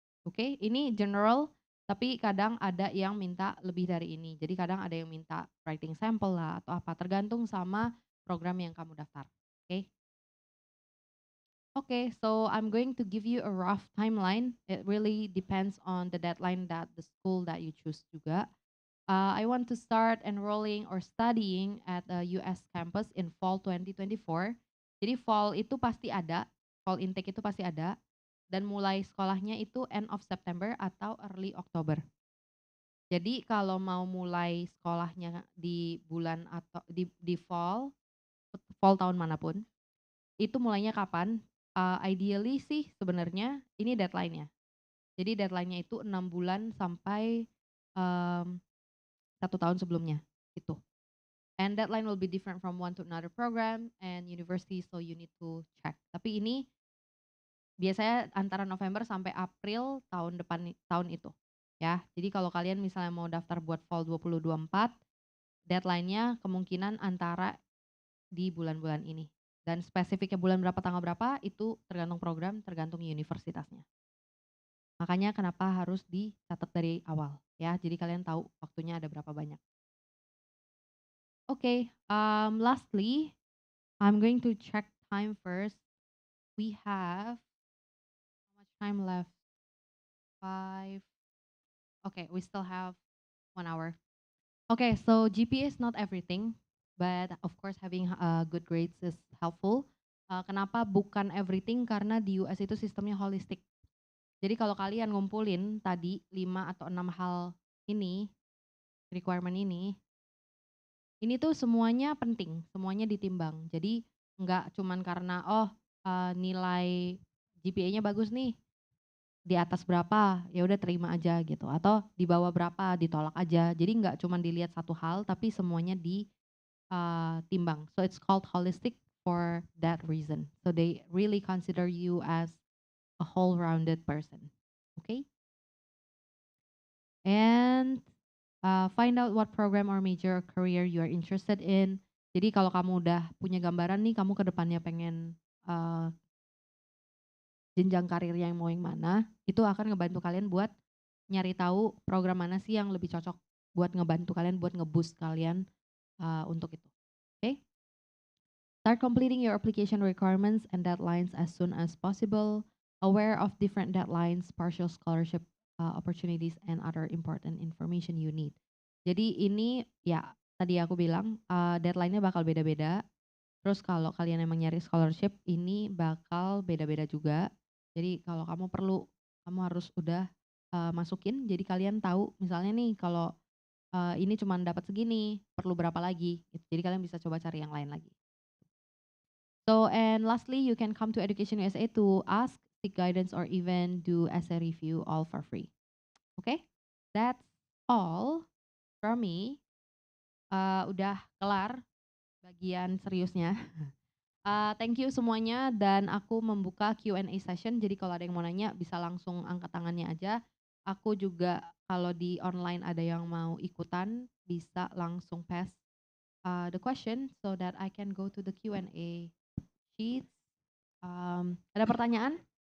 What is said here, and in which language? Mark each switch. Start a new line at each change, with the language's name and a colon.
Indonesian: Oke, ini general, tapi kadang ada yang minta lebih dari ini. Jadi kadang ada yang minta writing sample lah atau apa, tergantung sama program yang kamu daftar. Oke.
English: Okay, so I'm going to give you a rough timeline. It really depends on the deadline that the school that you choose juga. I want to start enrolling or studying at a US campus in fall 2024.
Indonesian: Jadi fall itu pasti ada, fall intake itu pasti ada, dan mulai sekolahnya itu end of September atau early October. Jadi kalau mau mulai sekolahnya di bulan atau di fall tahun manapun, itu mulainya kapan? Ideally sih sebenarnya ini deadline-nya. Jadi deadline-nya itu 6 bulan sampai 1 tahun sebelumnya gitu.
English: And deadline will be different from one to another program and university, so you need to check.
Indonesian: Tapi ini biasanya antara November sampai April tahun itu. Ya. Jadi kalau kalian misalnya mau daftar buat fall 2024, deadline-nya kemungkinan antara di bulan-bulan ini. Dan spesifiknya bulan berapa, tanggal berapa, itu tergantung program, tergantung universitasnya. Makanya kenapa harus dicatat dari awal, ya. Jadi kalian tahu waktunya ada berapa banyak.
English: Okay, lastly, I'm going to check time first. We have how much time left? 5. Okay, we still have 1 hour. Okay, so GPA is not everything, but of course having good grades is helpful.
Indonesian: Kenapa bukan everything? Karena di US itu sistemnya holistic. Jadi kalau kalian ngumpulin tadi 5 atau 6 hal ini, requirement ini tuh semuanya penting, semuanya ditimbang. Jadi nggak cuman karena nilai GPA-nya bagus nih, di atas berapa ya udah terima aja gitu, atau di bawah berapa ditolak aja. Jadi nggak cuman dilihat satu hal tapi semuanya ditimbang.
English: So it's called holistic for that reason. So they really consider you as a whole-rounded person. Okay? And find out what program or major or career you are interested in.
Indonesian: Jadi kalau kamu udah punya gambaran nih, kamu ke depannya pengen jenjang karirnya yang mau yang mana, itu akan ngebantu kalian buat nyari tahu program mana sih yang lebih cocok buat ngebantu kalian, buat ngeboost kalian untuk itu. Okay?
English: Start completing your application requirements and deadlines as soon as possible. Aware of different deadlines, partial scholarship opportunities, and other important information you need.
Indonesian: Jadi ini ya tadi aku bilang deadline-nya bakal beda-beda. Terus kalau kalian emang nyari scholarship ini bakal beda-beda juga. Jadi kalau kamu harus udah masukin. Jadi kalian tahu misalnya nih kalau ini cuma dapat segini, perlu berapa lagi. Gitu. Jadi kalian bisa coba cari yang lain lagi.
English: So and lastly, you can come to Education USA to ask, seek guidance, or even do essay review all for free. Okay, that's all from me.
Indonesian: Udah kelar bagian seriusnya. Thank you semuanya dan aku membuka Q&A session. Jadi kalau ada yang mau nanya bisa langsung angkat tangannya aja. Aku juga kalau di online ada yang mau ikutan bisa langsung pass the question so that I can go to the Q&A sheets. Ada pertanyaan?